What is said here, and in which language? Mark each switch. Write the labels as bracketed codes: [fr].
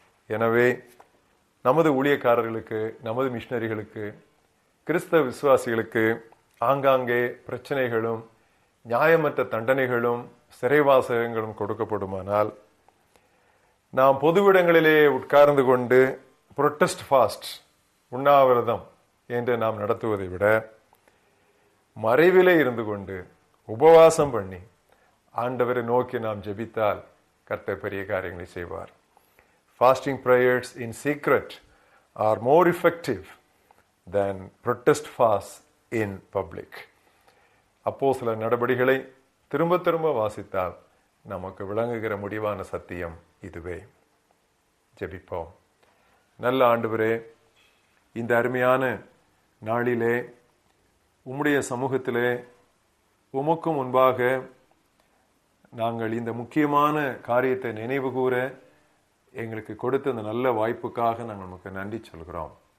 [ta] எனவே நமது ஊழியக்காரர்களுக்கு, நமது மிஷனரிகளுக்கு, கிறிஸ்தவ விசுவாசிகளுக்கு ஆங்காங்கே பிரச்சனைகளும் நியாயமற்ற தண்டனைகளும் சிறைவாசகங்களும் கொடுக்கப்படுமானால், நாம் பொதுவிடங்களிலே உட்கார்ந்து கொண்டு புரொட்டஸ்ட் ஃபாஸ்ட், உண்ணாவிரதம் என்று நாம் நடத்துவதை விட மறைவிலே இருந்து கொண்டு உபவாசம் பண்ணி ஆண்டவரை நோக்கி நாம் ஜெபித்தால் கர்த்தர் பெரிய காரியங்களை செய்வார். [en] Fasting prayers in secret are more effective than protest fasts in public. [ta] அப்போஸ்தல நடபடிகளை திரும்ப திரும்ப வாசித்தால் நமக்கு விளங்குகிற முடிவான சத்தியம் இதுவே. ஜெபிப்போம். நல்ல ஆண்டவரே, இந்த அருமையான நாளிலே உம்முடைய சமூகத்திலே உமக்கு முன்பாக நாங்கள் இந்த முக்கியமான காரியத்தை நினைவு கூற எங்களுக்கு கொடுத்த இந்த நல்ல வாய்ப்புக்காக நாங்கள் நமக்கு நன்றி சொல்கிறோம்.